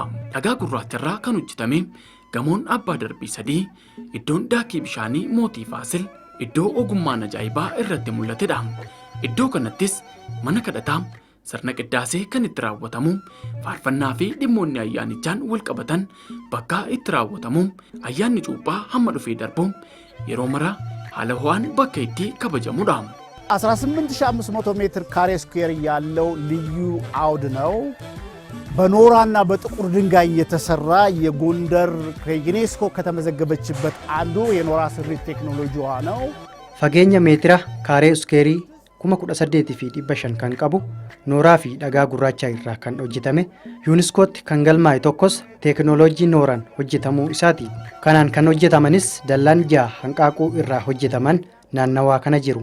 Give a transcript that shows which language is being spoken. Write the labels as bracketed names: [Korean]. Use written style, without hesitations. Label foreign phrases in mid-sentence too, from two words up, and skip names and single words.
[Oromo] Dhagaa gurraacharraa kan hojjetame gamoon abbaa darbii 3 iddoon daakii bishaanii mootii Faasil iddoo ogummaan ajaa'ibaa irratti mul'atedha. Iddoo kanattis mana kadhataa sirna qiddaasee kan itti raawwatamu faarfannaa fi dhimmoonni ayyaanichaan wal qabatan bakka itti raawwatamu ayyaanni cuuphaa hamma dhufee darbu yeroo mara haala ho'aan bakka itti kabajamudha. [Amharic] 18500 ሜትር ካሬ ስኩዌር ያለው ልዩ አውድ ነው። በኖራና በጥቁር ድንጋይ የተሰራ የጎንደር ከዩኔስኮ ከተመዘገበችበት አንዱ የኖራ ስሪት ቴክኖሎጂዋ ነው። [Oromo] Fageenya meetira kaaree uskeerii 18,500 kan qabu nooraa fi dhagaa gurraacha irraa kan hojjetame yuuniskootti kan galmaa'e tokkos teeknooloojii nooraan hojjetamuu isaati. Kanaan kan hojjetamanis dallaan 6 hanqaaquu irraa hojjetaman naannawaa kana jiru.